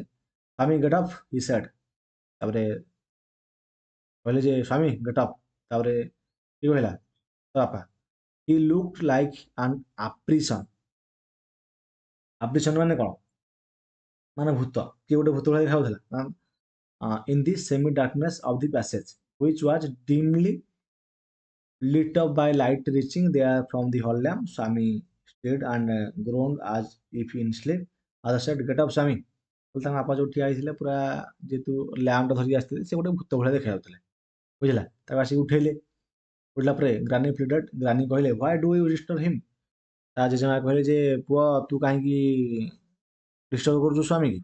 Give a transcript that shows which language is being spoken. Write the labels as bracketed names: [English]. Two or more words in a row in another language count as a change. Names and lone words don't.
[Odia] ସ୍ୱାମୀ [English] get up, he said, [Odia] ତାପରେ କହିଲେ ଯେ ସ୍ୱାମୀ [English] get up, [Odia] ତାପରେ କିଏ କହିଲା? ତା ବାପା। [English] he looked like an apparition. [Odia] ଆପ୍ରିସନ୍ ମାନେ କଣ? ମାନେ ଭୂତ, କିଏ ଗୋଟେ ଭୂତ ଭଳିଆ ଦେଖାଯାଉଥିଲା। [English] In the semi darkness of the passage, which was dimly lit up by light reaching there from the hall lamp, Swami stood and groaned as if in sleep. Other said, "Get up, Swami." [Odia] ତାଙ୍କ ବାପା ଯୋଉ ଠିଆ ହେଇଥିଲେ ପୁରା, ଯେହେତୁ ଲ୍ୟାମ୍ପଟା ଧରିକି ଆସିଥିଲେ, ସେ ଗୋଟେ ଭୂତ ଭଳିଆ ଦେଖାଯାଉଥିଲେ, ବୁଝିଲା? ତାକୁ ଆସିକି ଉଠେଇଲେ। ଉଠିଲା ପରେ [English] granny pleaded, ଗ୍ରାନି କହିଲେ, "why do you disturb him?" [Odia] ତା ଜେଜେମା କହିଲେ ଯେ ପୁଅ ତୁ କାହିଁକି ଡିଷ୍ଟର୍ବ କରୁଛୁ ସ୍ୱାମୀ କି?